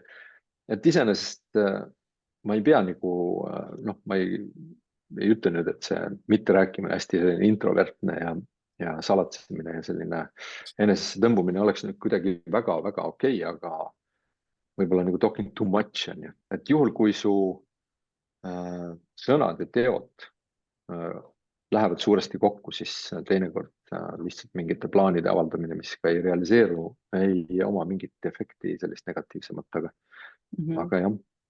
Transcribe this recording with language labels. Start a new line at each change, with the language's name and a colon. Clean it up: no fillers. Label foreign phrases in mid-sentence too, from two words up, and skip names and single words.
Estonian: Et iseenesest ma ei pea nagu noh, ma ei ütle nüüd, et see mitterääkimine hästi introvertne ja salatsemine ja selline enesesse tõmbumine oleks nüüd kuidagi väga-väga okei, aga võib-olla nagu
English: talking too much
Estonian: on ju, et juhul, kui su sõnad ja teod lähevad suuresti kokku, siis teinekord lihtsalt mingite plaanide avaldamine, mis ka ei realiseeru, ei oma mingit efekti sellist negatiivsemat, aga jah.